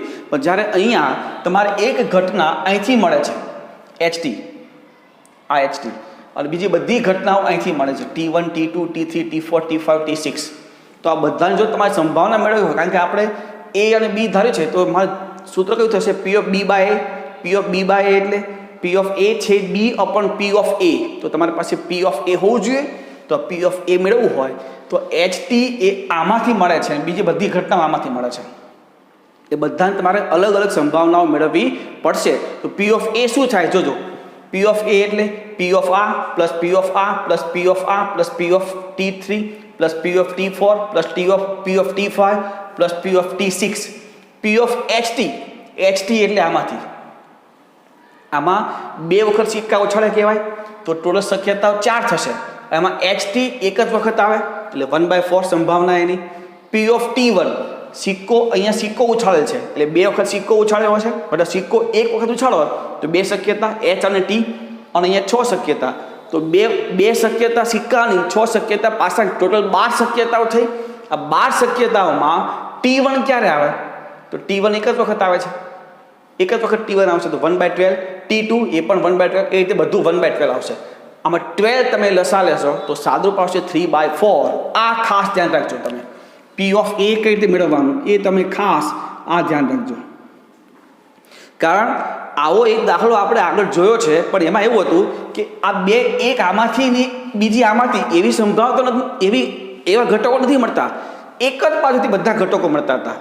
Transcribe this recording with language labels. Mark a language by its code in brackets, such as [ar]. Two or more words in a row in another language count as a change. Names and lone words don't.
[gu] પણ જ્યારે અહીંયા તમારે એક ઘટના અહીંથી મળે છે, HT, આ HT, અને બીજી બધી ઘટનાઓ અહીંથી મળે છે, T1, T2, T3, T4, T5, T6. તો આ બધાની જો તમારી સંભાવના મેળવવી હોય, કારણ કે આપણે A અને B ધાર્યું છે, તો મારે સૂત્ર કયું થશે? [en] P of B by A. P of B by A એટલે P of A છે B upon P of A. [gu] તો તમારી પાસે [en] P of A [gu] હોવું જોઈએ. તો [en] P of A [gu] મેળવવું હોય તો HT એ આમાંથી મળે છે, બીજી બધી ઘટનાઓ આમાંથી મળે છે. એ બધાને તમારે અલગ અલગ સંભાવનાઓ મેળવવી પડશે. તો [en] P of A [gu] શું થાય જોજો. [en] P of A એટલે P of A પ્લસ P of A પ્લસ P of A પ્લસ P of T3 પ્લસ P of T4 પ્લસ P of T5 પ્લસ P of T6. P of HT, [gu] HT એટલે આમાંથી, આમાં 2 વખત સિક્કા ઉછાળે કહેવાય તો ટોટલ શક્યતાઓ 4 થશે. એમાં HT એક જ વખત આવે એટલે 1/4 સંભાવના એની. [en] P of T1 [gu] સિક્કો, અહીંયા સિક્કો ઉછાળેલ છે એટલે 2 વખત સિક્કો ઉછાળ્યો હશે, એટલે સિક્કો એક વખત ઉછાળો તો 2 શક્યતા H અને T, અને અહીંયા 6 શક્યતા. તો બે શક્યતા સિક્કાની, 6 શક્યતા પાછા, ટોટલ 12 શક્યતાઓ થઈ. આ 12 શક્યતાઓમાં T1 ક્યારે આવે? તો T1 એક જ વખત આવે છે, એક જ વખત T1 આવશે તો 1/12. T2 એ પણ 1/12, એ રીતે બધું 1/12 આવશે. આમાં 12 તમે લસા લેશો તો સાદુરૂપ આવશે 3/4. આ ખાસ ધ્યાન રાખજો તમે. [en] P of A [gu] કઈ રીતે મેળવવાનું એ તમે ખાસ આ ધ્યાન રાખજો. કારણ આવો એક દાખલો આપણે આગળ જોયો છે, પણ એમાં એવું હતું કે આ 2, એક આમાંથી ને બીજી આમાંથી, એવી સંભાવના નથી, એવા ઘટકો નથી મળતા, એક જ બાજુથી બધા ઘટકો મળતા હતા.